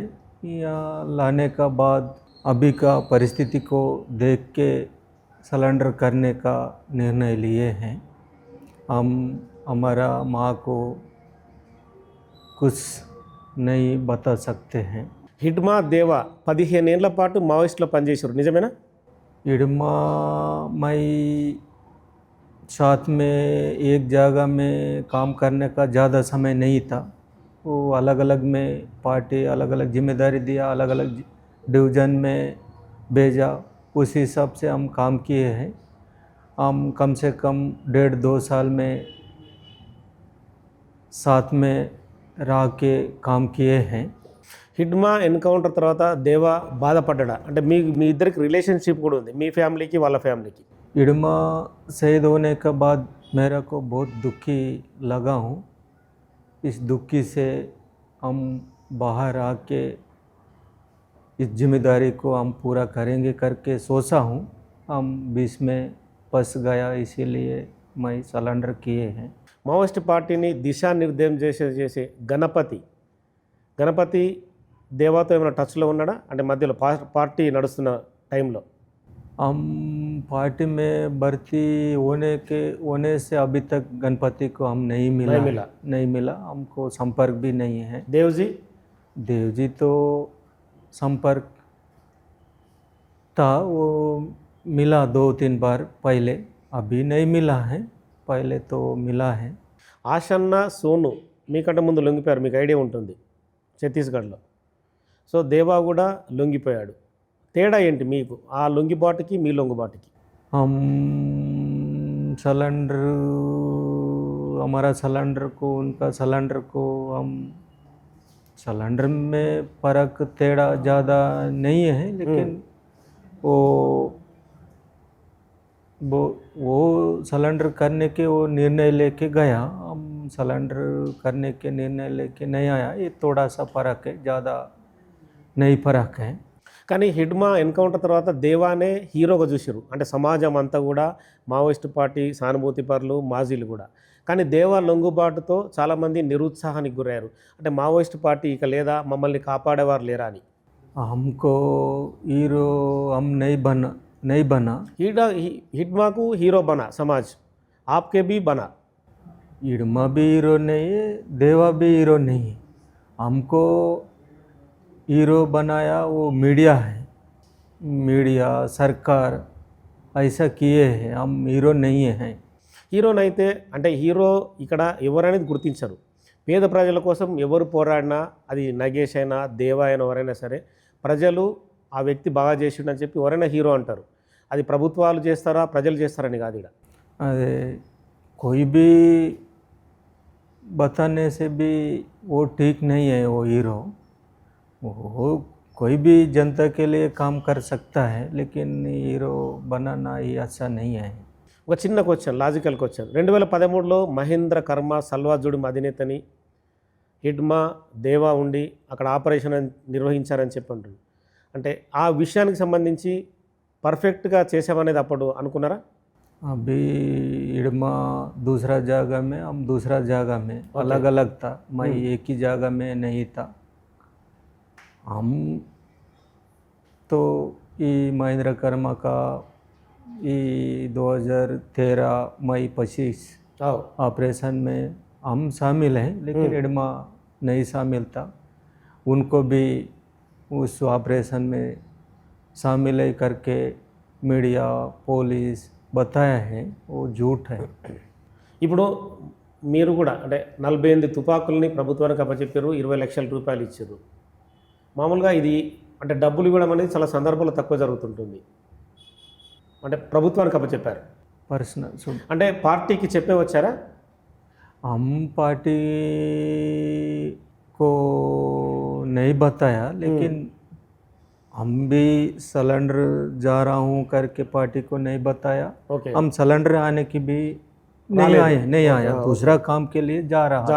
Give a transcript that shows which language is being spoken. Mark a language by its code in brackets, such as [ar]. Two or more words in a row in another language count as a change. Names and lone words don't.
[hi] या लाने का बाद अभी का परिस्थिति को देख के सिलेंडर करने का निर्णय लिए हैं। हम हमारा माँ को कुछ नहीं बता सकते हैं। [te] హిడ్మా దేవా 15 ఏళ్ల పాటు మావోయిస్టులో పనిచేశారు, నిజమేనా? [hi] इडमा मई साथ में एक जगह में काम करने का ज़्यादा समय नहीं था। वो अलग अलग में पार्टी अलग अलग जिम्मेदारी दिया, अलग अलग डिवीज़न में भेजा, उस हिसाब से हम काम किए हैं। हम कम से कम 1.5-2 साल में साथ में रह के काम किए हैं। [te] హిడ్మా ఎన్కౌంటర్ తర్వాత దేవా బాధపడ్డా? అంటే మీ ఇద్దరికి రిలేషన్షిప్ కూడా ఉంది, మీ ఫ్యామిలీకి వాళ్ళ ఫ్యామిలీకి. [hi] इडमा शहीद होने के बाद मेरा को बहुत दुखी लगा हूँ। इस दुखी से हम बाहर आके इस जिम्मेदारी को हम पूरा करेंगे करके सोचा हूँ। हम बीच में फंस गया, इसीलिए मैं सलेंडर किए हैं। [te] మావోయిస్ట్ పార్టీని దిశానిర్దేశం చేసే గణపతి దేవాతో ఏమైనా టచ్లో ఉన్నాడా? అంటే మధ్యలో పార్టీ నడుస్తున్న టైంలో. [hi] हम पार्टी में भर्ती होने से अभी तक गणपति को हम नहीं मिला, हमको संपर्क भी नहीं है। देवजी तो संपर्क था, वो मिला 2-3 बार पहले, अभी नहीं मिला है, पहले तो मिला है। [te] ఆషన్న సోను మీకంటే ముందు లొంగిపోయారు, మీకు ఐడియా ఉంటుంది, ఛత్తీస్గఢ్లో. సో దేవా కూడా లొంగిపోయాడు. తేడా ఏంటి మీకు ఆ లొంగిబాటుకి మీ లొంగిబాటుకి? [hi] हम सिलेंडर हमारा सिलेंडर को उनका सिलेंडर को हम सिलेंडर में फ़र्क तेड़ा ज़्यादा नहीं है, लेकिन वो सिलेंडर करने के वो निर्णय लेके गया, हम सिलेंडर करने के निर्णय लेके नहीं आया। ये थोड़ा सा फ़र्क है, ज़्यादा नहीं फ़र्क है। [te] కానీ హిడ్మా ఎన్కౌంటర్ తర్వాత దేవానే హీరోగా చూసారు, అంటే సమాజం అంతా కూడా మావోయిస్ట్ పార్టీ సానుభూతి పరులు మాజీలు కూడా. కానీ దేవా లొంగుబాటుతో చాలామంది నిరుత్సాహానికి గురయ్యారు. అంటే మావోయిస్ట్ పార్టీ ఇక లేదా, మమ్మల్ని కాపాడేవారు లేరా అని. [hi] हमको हीरो हम नहीं बना। हिडमाको हीरो बना समाज, आपके भी बना. हिडमा भी हीरो नहीं है, देवा भी हीरो नहीं है। हमको हीरो बनाया वो मीडिया है, मीडिया सरकार ऐसा किए हैं, हम हीरो नहीं हैं। [te] హీరోనైతే అంటే హీరో ఇక్కడ ఎవరనేది గుర్తించరు. పేద ప్రజల కోసం ఎవరు పోరాడినా, అది నగేష్ అయినా దేవా అయినా ఎవరైనా సరే, ప్రజలు ఆ వ్యక్తి బాగా చేసిండని చెప్పి ఎవరైనా హీరో అంటారు. అది ప్రభుత్వాలు చేస్తారా ప్రజలు చేస్తారని కాదు. ఇక్కడ [hi] अरे कोई भी बताने से भी वो ठीक नहीं है, वो हीरो वो कोई भी जनता के लिए काम कर सकता है, लेकिन हीरो बनाना ही अच्छा नहीं है। [te] ఒక చిన్న క్వశ్చన్, [en] logical question. [te] 2013లో మహేంద్ర కర్మ సల్వాజుడి అధినేతని హిడ్మా దేవా ఉండి అక్కడ ఆపరేషన్ నిర్వహించారని చెప్పండి. అంటే ఆ విషయానికి సంబంధించి పర్ఫెక్ట్గా చేసామనేది అప్పుడు అనుకున్నారా? [hi] अभी हिडमा दूसरा जगह में, हम दूसरा जगह में अलग अलग था, मैं एक ही जगह में नहीं था। हम तो ये महेंद्र कर्मा का ये 2013 मई 25 ऑपरेशन में हम शामिल हैं, लेकिन हिडमा नहीं शामिल था। उनको भी उस ऑपरेशन में शामिल है करके मीडिया पुलिस बताया है, वो झूठ है। [te] ఇప్పుడు మీరు కూడా అంటే 48 తుపాకుల్ని ప్రభుత్వానికి అప్పచెప్పారు, 20 లక్షల రూపాయలు ఇచ్చారు. మామూలుగా ఇది అంటే డబ్బులు ఇవ్వడం అనేది చాలా సందర్భాల్లో తక్కువ జరుగుతుంటుంది. అంటే ప్రభుత్వానికి అప్పచెప్పారు, पर्सनल అంటే పార్టీకి చెప్పే వచ్చారా? [hi] हम पार्टी को नहीं बताया, लेकिन हम भी सिलेंडर जा रहा हूँ करके पार्टी को नहीं बताया। ओके, हम सिलेंडर आने की भी नहीं आया, दूसरा काम के लिए जा रहा